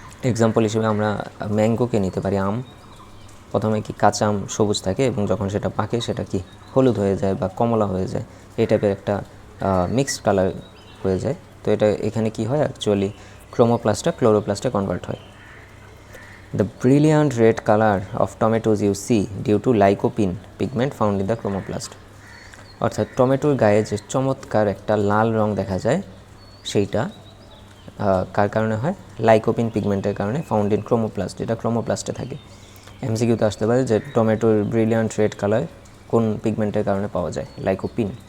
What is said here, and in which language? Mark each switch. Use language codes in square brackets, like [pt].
[bn] Example হিসেবে আমরা ম্যাঙ্গোকে নিতে পারি। আম প্রথমে কি কাঁচা আম সবুজ থাকে এবং যখন সেটা পাকে সেটা কি হলুদ হয়ে যায় বা কমলা হয়ে যায়, এই টাইপের একটা মিক্সড কালার হয়ে যায়। তো এটা এখানে কি হয়, অ্যাকচুয়ালি ক্রোমোপ্লাস্টটা ক্লোরোপ্লাস্টে কনভার্ট হয়। [en] The brilliant red color of tomatoes you see due to lycopene pigment found in the chromatoplast. [bn] অর্থাৎ টমেটোর গায়ে যে চমৎকার একটা লাল রং দেখা যায় সেইটা কার কারণে হয়, লাইকোপিন পিগমেন্টের কারণে, [en] found in chromoplast, [bn] এটা ক্রোমোপ্লাস্টে থাকে। এমসিকিউতে আসতে পারে যে টমেটোর ব্রিলিয়ান্ট রেড কালার কোন পিগমেন্টের কারণে পাওয়া যায়, লাইকোপিন।